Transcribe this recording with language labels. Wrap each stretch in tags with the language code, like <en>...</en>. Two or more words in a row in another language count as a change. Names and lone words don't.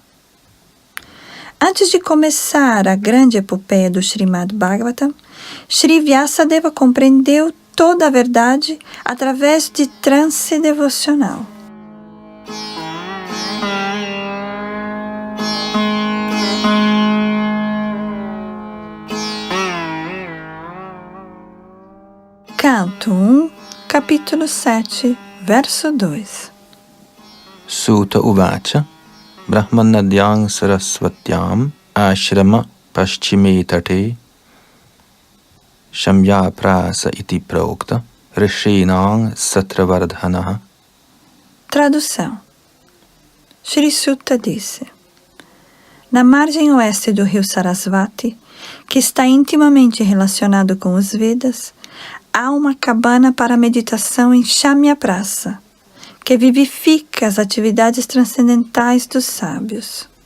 <pt>Antes de começar a grande epopeia do Srimad Bhagavatam, Shri Vyasadeva compreendeu toda a verdade através de transe devocional. Canto 1, capítulo 7, verso 2.</pt> <sa>Suta uvacha brahmanadyang saraswatyam ashrama paschime tate shamya prasa iti prokta rishinang satravardhanaha.</sa> <pt>Tradução. Shri Sutta disse: Na margem oeste do rio Sarasvati, que está intimamente relacionado com os Vedas, há uma cabana para meditação em Shamya Prasa, que vivifica as atividades transcendentais dos sábios.</pt>